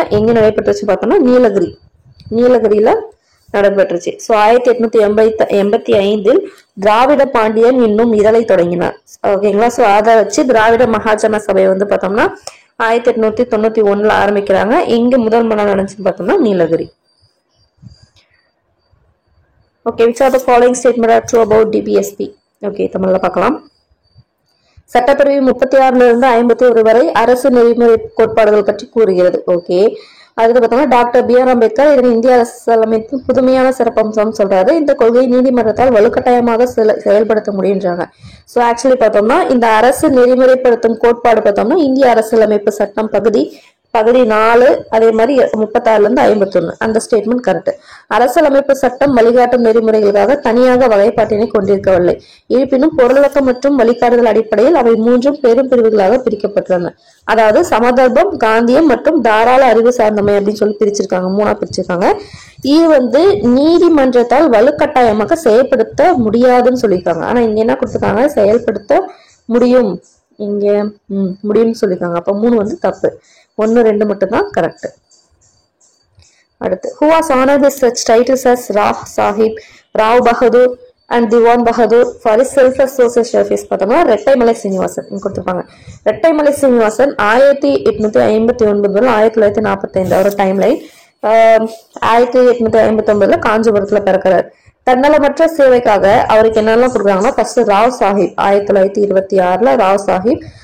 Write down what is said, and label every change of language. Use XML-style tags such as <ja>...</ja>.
<ta>எங்க நடைபெற்றுச்சுன்னு பார்த்தோம்னா நீலகிரியில நடைபெற்றுச்சு. ஸோ 1885 திராவிட பாண்டியன் என்னும் இதழை தொடங்கினார். ஓகேங்களா? ஸோ அதை வச்சு திராவிட மகாஜன சபை வந்து பார்த்தோம்னா 1891 ஆரம்பிக்கிறாங்க. எங்க முதல் மாநாடு நடந்துச்சுன்னு பார்த்தோம்னா Nilgiri.</ta> <en>Okay, which are the following statement are true about DPSP?</en> <ta>Okay, தமிழ்ல பார்க்கலாம். சட்டப்பிரிவு 36 இருந்து 51 வரை அரசு நெறிமுறை கோட்பாடுகள் பற்றி கூறுகிறது. ஓகே, அதுக்கு பார்த்தோம்னா டாக்டர் பி.ஆர். அம்பேத்கர் இதன் இந்திய அரசியலமைப்பின் புதுமையான சிறப்பம்சம் சொல்றாரு. இந்த கொள்கை நீதிமன்றத்தால் வலுக்கட்டாயமாக செயல்படுத்த முடியுன்றாங்க. ஸோ ஆக்சுவலி பார்த்தோம்னா இந்த அரசு நெறிமுறைப்படுத்தும் கோட்பாடு பார்த்தோம்னா இந்திய அரசியலமைப்பு சட்டம் பகுதி 4, அதே மாதிரி 36 இருந்து 51 அந்த ஸ்டேட்மெண்ட் கரெக்ட். அரசியலமைப்பு சட்டம் வழிகாட்டும் நெறிமுறைகளுக்காக தனியாக வகைப்பாட்டினை கொண்டிருக்கவில்லை. இருப்பினும் பொருளடக்கம் மற்றும் வழிகாட்டுதல் அடிப்படையில் அவை 3 பெரும் பிரிவுகளாக பிரிக்கப்பட்டுள்ளன. அதாவது சமதர்ப்பம், காந்தியம் மற்றும் தாராள அறிவு சார்ந்தமை அப்படின்னு சொல்லி பிரிச்சிருக்காங்க, 3ஆ பிரிச்சிருக்காங்க. இது வந்து நீதிமன்றத்தால் வலுக்கட்டாயமாக செயல்படுத்த முடியாதுன்னு சொல்லியிருக்காங்க. ஆனா இங்க என்ன கொடுத்துருக்காங்க? செயல்படுத்த முடியும், இங்க முடியும்னு சொல்லியிருக்காங்க. அப்ப 3 வந்து தப்பு, 1, 2 மட்டும் தான் கரெக்ட்.</ta> <en>அடுத்து, who was honored with such titles as Rao Bahadur and Diwan Bahadur for his selfless social service?</en> <ta>பார்த்தோம்னா ரெட்டைமலை சீனிவாசன் கொடுத்துருப்பாங்க. ரெட்டைமலை சீனிவாசன் 1859 முதல் 1945 அவரோட டைம்லைன். 1859 காஞ்சிபுரத்துல பிறக்கிறார். தன்னலமற்ற சேவைக்காக அவருக்கு என்னெல்லாம் கொடுக்குறாங்கன்னா ஃபர்ஸ்ட் ராவ் சாஹிப் 1926 ராவ் சாஹிப்.</ta>